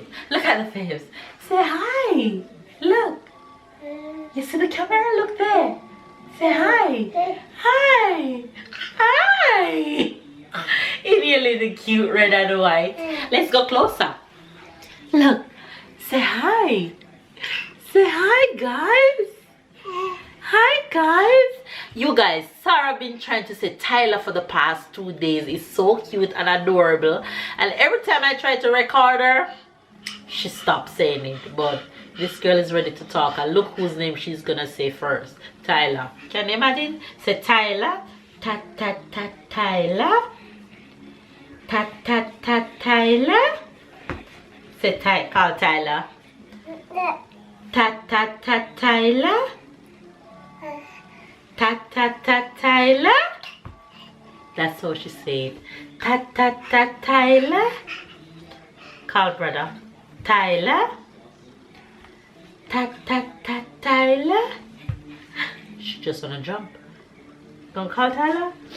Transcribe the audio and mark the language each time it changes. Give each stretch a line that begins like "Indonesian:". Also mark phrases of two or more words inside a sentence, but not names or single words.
English: Look at the face. Say hi. Look. You see the camera? Look there. Say hi. Hi. Hi. In your little cute red and white. Let's go closer. Look. Say hi. Say hi, guys. Hi, guys. You guys, Sarah been trying to say Tyler for the past 2 days. It's so cute and adorable. And every time I try to record her, she stops saying it. But this girl is ready to talk. And look whose name she's gonna say first. Tyler. Can you imagine? Say Tyler. Tat tat tat Tyler. Tat tat tat Tyler. Say call Tyler. Tat tat tat Tyler. Tat tat tat Tyler. That's how she said. Tat tat tat Tyler. Call brother. Tyler. Tat tat tat Tyler. She just wanna jump. Don't call Tyler.